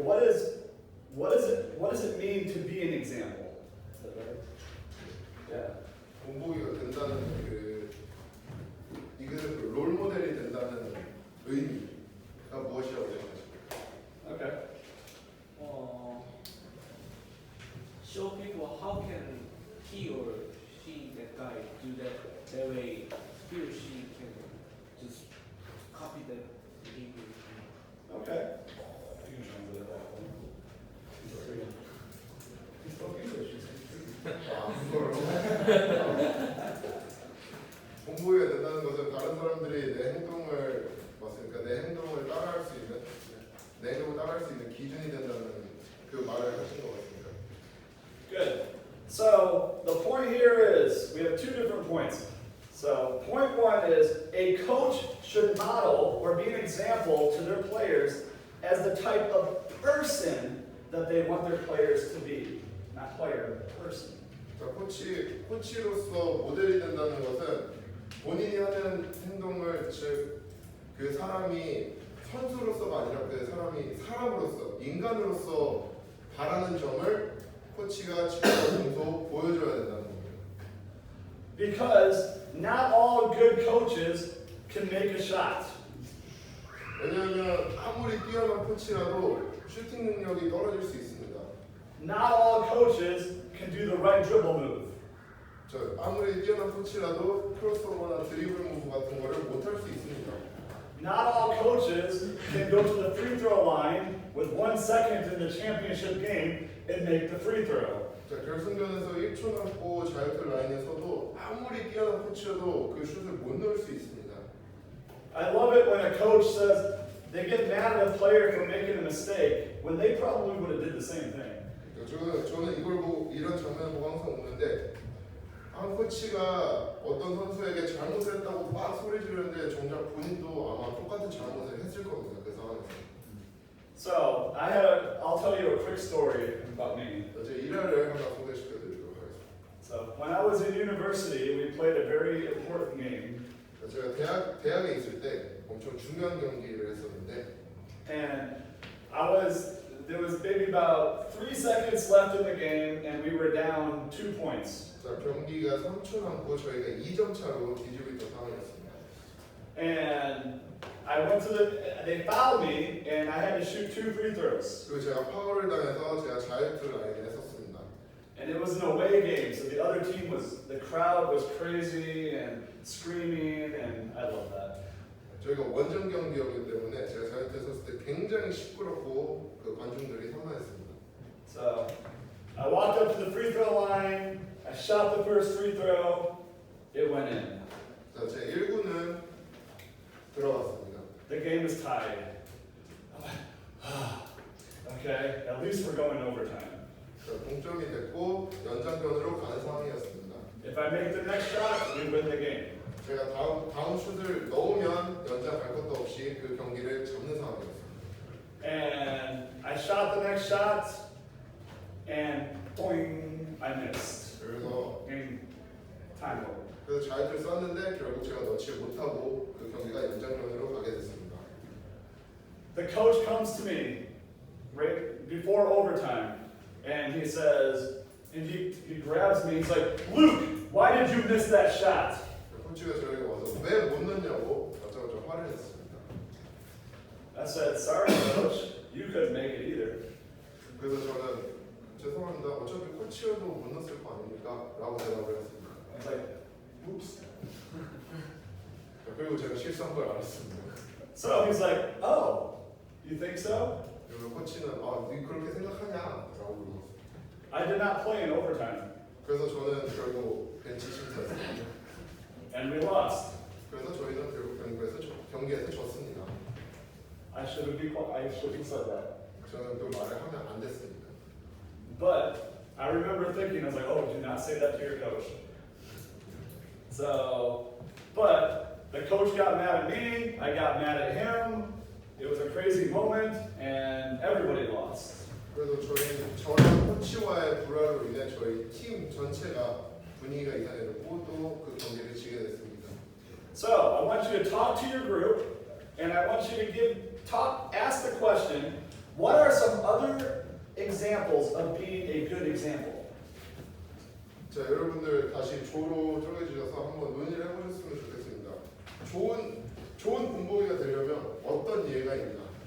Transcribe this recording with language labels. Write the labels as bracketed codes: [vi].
[en] What does it mean to be an example? Is that right? Yeah. [ko] 본보기가 된다는 이것은 롤 모델이 된다는 의미가 무엇이라고 생각하십니까? [en] Okay. show people how can he or she, that guy, do that way he or she can just copy that behavior. Okay. You can translate that one. He spoke English. [ko] 본보기가 된다는 것은 다른 사람들이 내 행동을 맞으니까 내 행동을 따라할 수 있는 내 행동을 따라할 수 있는 기준이 된다는 그 말을 하신 것 같습니다. [en] Good. So the point here is we have 2 different points. So point 1 is a coach should model or be an example to their players as the type of person that they want their players to be. Not player, but person. [ko] 자, 코치로서 모델이 된다는 것은 본인이 하는 행동을 즉 그 사람이 선수로서가 아니라 그 사람이 사람으로서 인간으로서 바라는 점을 코치가 직접 보여줘야 된다는 겁니다. [en] Because not all good coaches can make a shot. [ko] 왜냐하면 아무리 뛰어난 코치라도 슈팅 능력이 떨어질 수 있습니다. [en] Not all coaches can do the right dribble move. [ko] 아무리 뛰어난 코치라도 크로스오버나 드리블 무브 같은 거를 못할 수 있습니다. [en] Not all coaches can go to the free throw line with 1 second in the championship game and make the free throw. [ko] 자, 결승전에서 1초 남고 자유투 라인에 서도 아무리 뛰어난 코치여도 그 슛을 못 넣을 수 있습니다. [en] I love it when a coach says they get mad at a player for making a mistake when they probably would have did the same thing. [ko] 저는 이걸 보고 이런 장면을 보고 항상 웃는데 한 코치가 어떤 선수에게 잘못했다고 막 소리 지르는데 정작 본인도 아마 똑같은 잘못을 했을 겁니다. 그 상황에서. [en] So I'll tell you a quick story about me. [ko] 제 일화를 하나 소개시켜드리도록 하겠습니다. [en] So when I was in university, we played a very important game. [ko] 제가 대학에 있을 때 엄청 중요한 경기를 했었는데, [en] And there was maybe about 3 seconds left in the game, and we were down 2 points. [ko] 자, 경기가 3초 남고 저희가 2점 차로 뒤지고 있던 상황이었습니다. [en] And they fouled me, and I had to shoot 2 free throws. [ko] 그리고 제가 파울을 당해서 제가 자유투 라인에 섰습니다. [en] And it was an away game, so the other team the crowd was crazy and screaming, and I love that. [ko] 저희가 원정 경기였기 때문에 제가 자유투에 섰을 때 굉장히 시끄럽고 그 관중들이 산만했습니다. [en] So I walked up to the free throw line, I shot the first free throw, it went in. [ko] 자, 제 1구는 들어갔습니다. [en] The game is tied. I'm like, okay, at least we're going overtime. [ko] 자, 동점이 됐고 연장전으로 가는 상황이었습니다. [en] If I make the next shot, we win the game. [ko] 제가 다음 슛을 넣으면 연장 갈 것도 없이 그 경기를 잡는 상황이었습니다. [en] And I shot the next shot, and boing, I missed. [ko] 그래서 [en] Time over. [ko] 그래서 자유투를 쐈는데 결국 제가 넣지 못하고 그 경기가 연장전으로 가게 됐습니다. [en] The coach comes to me right before overtime, and he says, and he grabs me. He's like, "Luke, why did you miss that shot?" [ko] 코치가 저에게 와서 왜 못 넣냐고 여쭤서 화를 냈습니다. [en] I said, "Sorry, coach, you couldn't make it either." [ko] 그래서 저는 죄송합니다. 어차피 코치여도 못 넣었을 거 아닙니까? 라고 대답을 했습니다. [en] I was like, "Oops." [ko] 그리고 제가 실수한 걸 알았습니다. [en] So he's like, "Oh, you think so?" [ko] 그리고 코치는 네 그렇게 생각하냐? 라고 물었습니다. [en] I did not play in overtime, [ko] 그래서 저는 결국 벤치 심사했습니다. [en] and we lost. [ko] 그래서 저희는 결국 경기에서 졌습니다. [en] I should have said that. [ko] 저는 또 말을 하면 안 됐습니다. [en] But I remember thinking, I was like, "Oh, do not say that to your coach." So, but the coach got mad at me, I got mad at him. It was a crazy moment, and everybody lost. [ko] 그래서 저랑 코치와의 불화로 인해 저희 팀 전체가 분위기가 이상해졌고 또 그 경기를 지게 됐습니다. [en] So I want you to talk to your group, and I want you to ask the question: what are some other examples of being a good example? [ko] 자, 여러분들 다시 조로 쪼개주셔서 한번 논의를 해보셨으면 좋겠습니다. 좋은 본보기가 되려면 어떤 예가 있나?